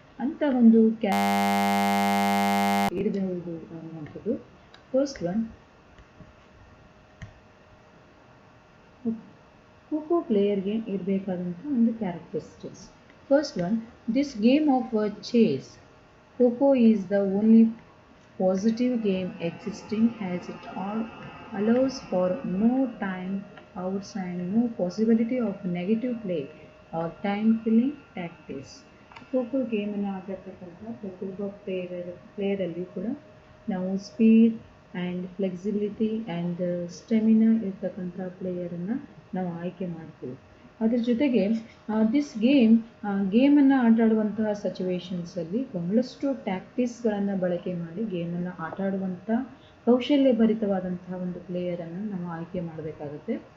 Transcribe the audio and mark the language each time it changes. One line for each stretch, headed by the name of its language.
Kannada: ಅಂತ ಒಂದು ಇರಬಹುದು ಅನ್ನುವಂಥದ್ದು. ಫಸ್ಟ್ ಒನ್, ಖೋ ಪ್ಲೇಯರ್ಗೆ ಇರಬೇಕಾದಂಥ ಒಂದು characteristics.
English: First one, this game of chase. Kho is the only positive game existing as it all allows for no time outs and no possibility of negative play or time killing tactics.
Kannada: Kho ಗೇಮನ್ನು ಆಡತಕ್ಕಂಥ ಪ್ರತಿಯೊಬ್ಬ ಪ್ಲೇಯರಲ್ಲಿ ಕೂಡ ನಾವು speed and flexibility and stamina ಇರ್ತಕ್ಕಂಥ ಪ್ಲೇಯರನ್ನು ನಾವು ಆಯ್ಕೆ ಮಾಡ್ತೀವಿ. ಅದ್ರ ಜೊತೆಗೆ this ಗೇಮನ್ನು ಆಟಾಡುವಂತಹ ಸಿಚುವೇಶನ್ಸಲ್ಲಿ ಬಹಳಷ್ಟು ಟ್ಯಾಕ್ಟಿಕ್ಸ್ಗಳನ್ನು ಬಳಕೆ ಮಾಡಿ ಗೇಮನ್ನು ಆಟಾಡುವಂಥ ಕೌಶಲ್ಯಭರಿತವಾದಂತಹ ಒಂದು ಪ್ಲೇಯರನ್ನು ನಾವು ಆಯ್ಕೆ ಮಾಡಬೇಕಾಗುತ್ತೆ.